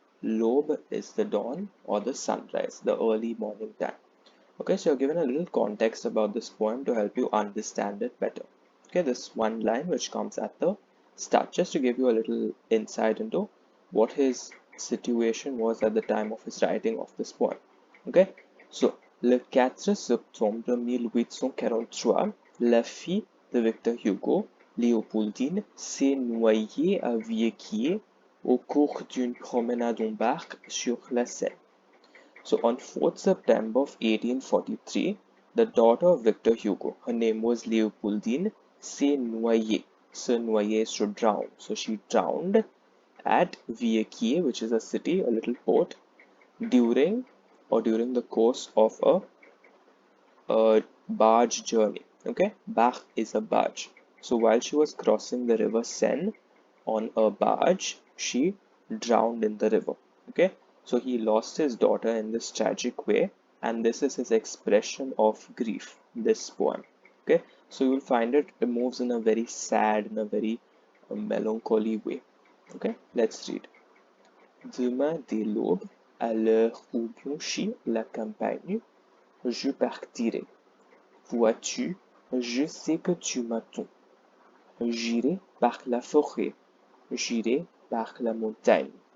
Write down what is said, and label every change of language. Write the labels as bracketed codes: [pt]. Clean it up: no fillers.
[en] L'aube is the dawn or the sunrise, the early morning time. Okay, so you're given a little context about this poem to help you understand it better. Okay, this one line which comes at the start, just to give you a little insight into what his situation was at the time of his writing of this poem. Okay, so [fr] le 4 septembre 1843, la fille de Victor Hugo, Léopoldine, s'est noyée à Viequier au cours d'une promenade en barque sur la Seine. [en] So on 4th September of 1843, the daughter of Victor Hugo, her name was Léopoldine, [fr] s'est noyée. [en] Se noyer is to drown. So she drowned at Viequier, which is a city, a little port, during the course of a barge journey. Okay, barque is a barge. So while she was crossing the river Seine on a barge, she drowned in the river. Okay, so he lost his daughter in this tragic way, and this is his expression of grief, this poem. Okay, so you'll find it moves in a very sad, in a very melancholy way. Okay, let's read. [fr] Demain dès l'aube, à l'heure où blanchit la campagne, je partirai. Vois-tu, je sais que tu m'attends. J'irai par la forêt, j'irai par la montagne.